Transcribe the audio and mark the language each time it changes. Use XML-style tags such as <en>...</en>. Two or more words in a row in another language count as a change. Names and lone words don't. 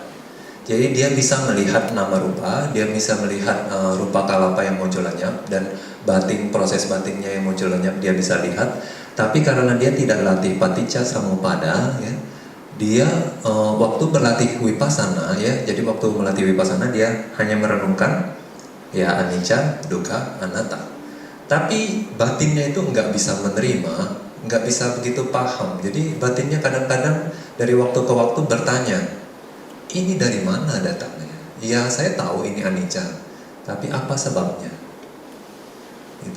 <id>Jadi dia bisa melihat</id> <pi>nama rupa,</pi> <id>dia bisa melihat</id> <pi>rupa kalapa</pi> <id>yang muncul lenyap, dan batin, proses batinnya yang muncul lenyap dia bisa lihat. Tapi karena dia tidak latih</id> <pi>paticca samuppada,</pi> <id>ya, dia waktu berlatih vipassana, ya, jadi waktu melatih vipassana dia hanya merenungkan ya</id> <pi>anicca, dukkha, anatta.</pi> <id>Tapi batinnya itu nggak bisa menerima, nggak bisa begitu paham. Jadi batinnya kadang-kadang dari waktu ke waktu bertanya, ini dari mana datangnya? Ya saya tahu ini anicca, tapi apa sebabnya? Gitu.</id>